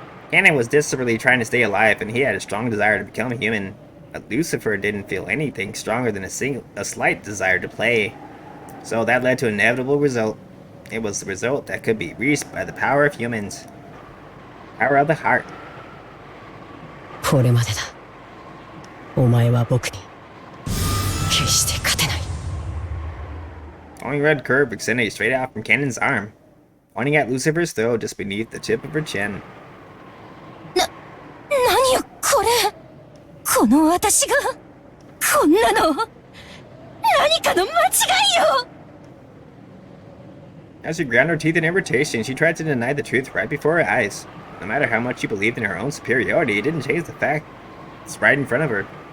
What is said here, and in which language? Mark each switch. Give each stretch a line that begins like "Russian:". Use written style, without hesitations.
English: Ganon was desperately trying to stay alive, and he had a strong desire to become human. But Lucifer didn't feel anything stronger than a slight desire to play. So that led to an inevitable result. It was the result that could be reached by the power of humans. Power of the heart.
Japanese: これまでだ。お前は僕に決して勝てない。
English: Only red curve extended straight out from Ganon's arm, pointing at Lucifer's throat just beneath the tip of her chin.
Japanese: 何よこれ。この私がこんなの何かの間違いよ。
English: As she ground her teeth in irritation, she tried to deny the truth right before her eyes. No matter how much she believed in her own superiority, it didn't change the fact. It's right in front of her.